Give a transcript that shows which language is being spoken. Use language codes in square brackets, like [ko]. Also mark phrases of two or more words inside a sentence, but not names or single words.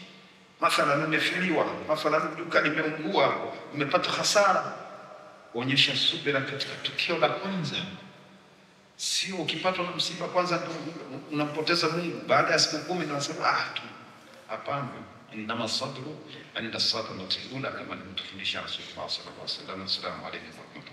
[sw] Mathalan nimefiliwa, mathalan duka limeungua, nimepata hasara, onyesha subira katika tukio la kwanza. Sio ukipatwa na msiba kwanza unampoteza Mungu, baada ya siku 10 unasema hapana. [ar] إنما الصبر عند الصدمة الأولى, [sw] kama alivyotufundisha Rasulullah [ar] صلى الله عليه وسلم. السلام عليكم.